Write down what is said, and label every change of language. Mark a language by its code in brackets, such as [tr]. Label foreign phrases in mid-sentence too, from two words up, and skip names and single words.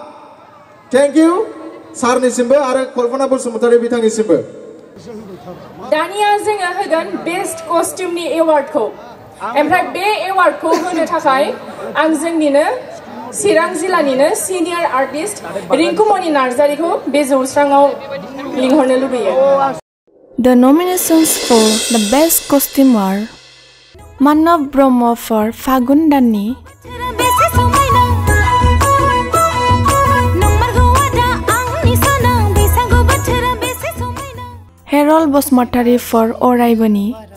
[en] thank you [brx] सारनिसिमबो आरो कल्पना बसुमतारी बिथांनिसिमबो। दानिया जोङो होगोन [en] best costume [brx] एवार्डखौ ओमफ्राय बे एवार्डखौ होनो थाखाय आं जोंनिनो चिरां जिल्लानिनो [en] senior artist [brx] रिंकुमणि नार्जारिखौ बे जौस्राङाव लिंहरनो लुबैयो। [en] The nominations for the best costume are Manav Brahma for Fagun Danni, Harold Bosmatari for Oraibani,